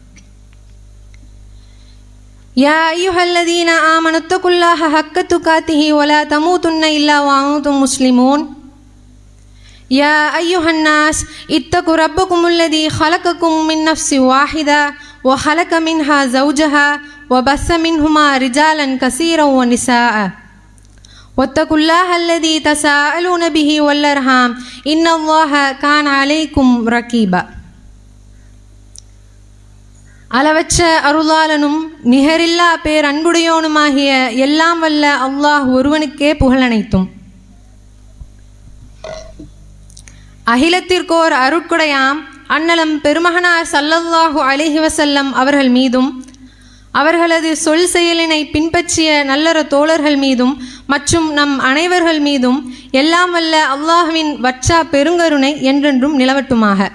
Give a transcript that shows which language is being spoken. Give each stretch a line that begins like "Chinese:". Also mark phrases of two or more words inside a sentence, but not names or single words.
Arabic: يا أيها الذين آمنوا اتقوا الله حق تقاته ولا تموتن إلا وأنتم مسلمون يا أيها الناس اتقوا ربكم الذي خلقكم من نفس واحدة وخلق منها زوجها وبث منهما رجالا كثيرا ونساء واتقوا الله الذي تساءلون به والأرحام إن الله كان عليكم رقيبا.
Tamil: அளவற்ற அருளாளனும் நிகரில்லா பேரன்புடையோனுமாகிய எல்லாம் வல்ல அல்லாஹ் ஒருவனுக்கே புகழனைத்தும். அகிலத்திற்கோர் அருட்குடையாம் அன்னலம் பெருமகனார்
Arabic: صلى الله عليه وسلم
Tamil: அவர்கள் மீதும் அவர்களது சொல் செயலினை பின்பற்றிய நல்லற தோழர்கள் மீதும் மற்றும் நம் அனைவர்கள் மீதும் எல்லாம் வல்ல அல்லாஹ்வின் வற்றா பெருங்கருணை என்றென்றும் நிலவட்டுமாக.